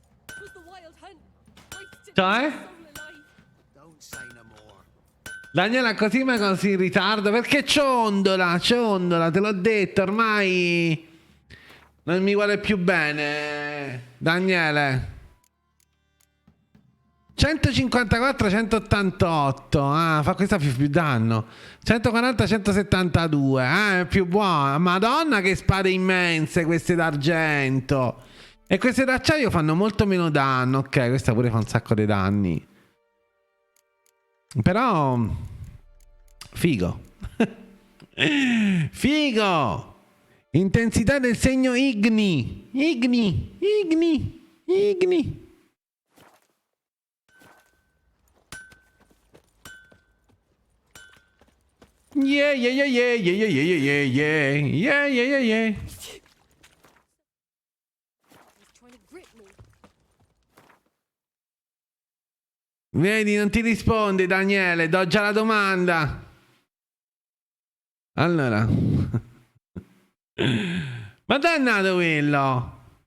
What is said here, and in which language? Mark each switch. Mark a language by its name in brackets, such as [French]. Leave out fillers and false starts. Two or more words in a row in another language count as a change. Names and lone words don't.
[English] It was the wild hunt. [Italian] Cioè? [English] Don't say no more. [Italian] Daniela, così ma così in ritardo? Perché ciondola, te l'ho detto, ormai non mi vuole più bene. Daniele. 154, 188. Ah, fa questa più danno. 140, 172. Ah, è più buona. Madonna che spade immense queste d'argento. E queste d'acciaio fanno molto meno danno. Ok, questa pure fa un sacco di danni. Però figo. Figo. Intensità del segno igni. Igni. [English] Yeah, yeah, yeah, yeah, yeah, yeah, yeah, yeah, yeah, yeah, yeah, yeah, yeah. [Italian] Vedi, non ti risponde Daniele, do già la domanda. Allora. Ma dannato quello.